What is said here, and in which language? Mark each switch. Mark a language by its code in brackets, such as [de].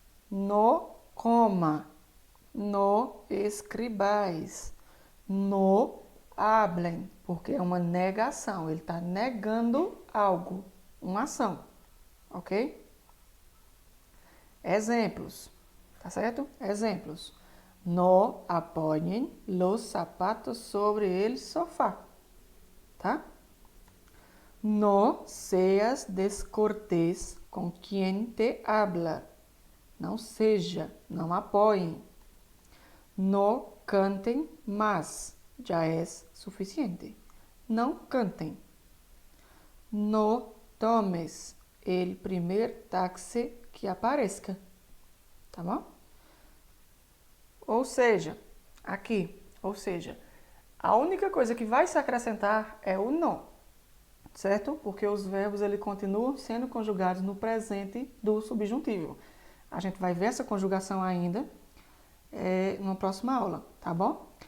[es] No coma, no escribais, no hablen, [pt] porque é uma negação, ele está negando algo, uma ação, ok? Exemplos, tá certo? Exemplos. [es] No apoyen los zapatos sobre el sofá, tá? No seas descortés com quien te habla. [pt] Não seja, não apoiem. [es] No cantem más, já es suficiente. [pt] Não cantem. [es] No tomes el primer táxi que aparezca. [pt] Tá bom? Ou seja, aqui, a única coisa que vai se acrescentar é o no, certo? Porque os verbos ele continuam sendo conjugados no presente do subjuntivo. A gente vai ver essa conjugação ainda numa próxima aula, tá bom?